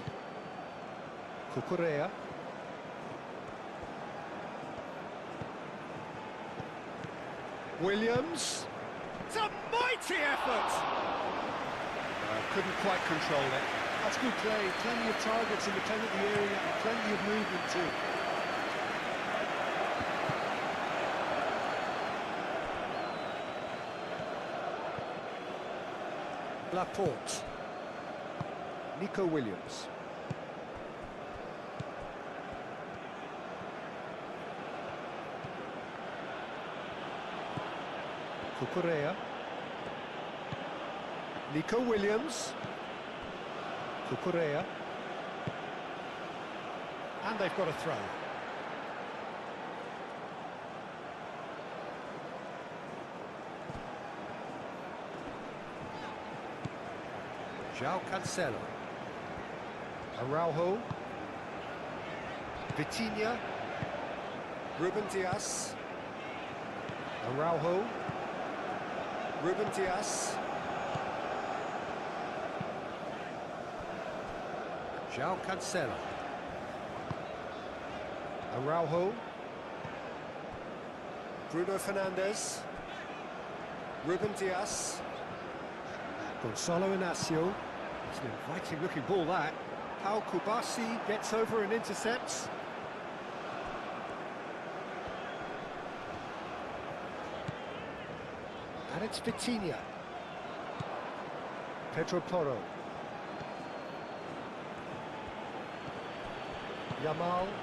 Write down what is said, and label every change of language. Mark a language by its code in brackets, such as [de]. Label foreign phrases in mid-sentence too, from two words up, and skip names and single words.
[en] Cucurella. Williams. It's a mighty effort! Couldn't quite control it. That's good play. Plenty of targets in the penalty area and plenty of movement too. Laporte. Nico Williams. Cucurella. Nico Williams. Cucurella. And they've got a throw. João Cancelo. Araujo. Vitinha. Ruben Dias. Araujo. Ruben Dias. João Cancelo. Araujo. Bruno Fernandes. Ruben Dias. Gonçalo Inácio. It's an inviting looking ball that. Pau Kubasi gets over and intercepts. And it's Vitinha. Pedro Porro. Yamal.